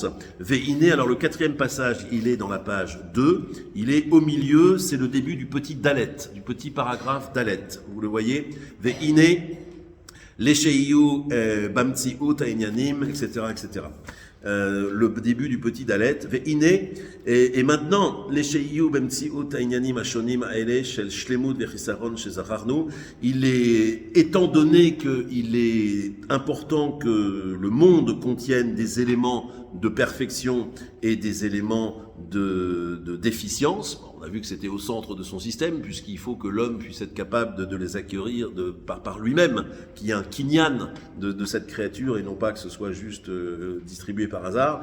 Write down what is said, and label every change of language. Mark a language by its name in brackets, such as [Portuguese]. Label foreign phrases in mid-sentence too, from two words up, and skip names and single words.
[French] Veine, alors le 4e passage, il est dans la page 2, il est au milieu, c'est le début du petit dalet, du petit paragraphe dalet. Vous le voyez? [Hebrew] Veine, לשיהיו, במציאות, עניינים, etc., etc. [French] Le début du petit dalet, veine, et maintenant, [Hebrew] לשיהיו במציאות עניינים שונים אלה של שלמות וחסרון שזכרנו, [French] étant donné qu'il est important que le monde contienne des éléments de perfection et des éléments de déficience. On a vu que c'était au centre de son système, puisqu'il faut que l'homme puisse être capable de les acquérir par lui-même, qu'il y ait un kinyan de cette créature, et non pas que ce soit juste distribué par hasard.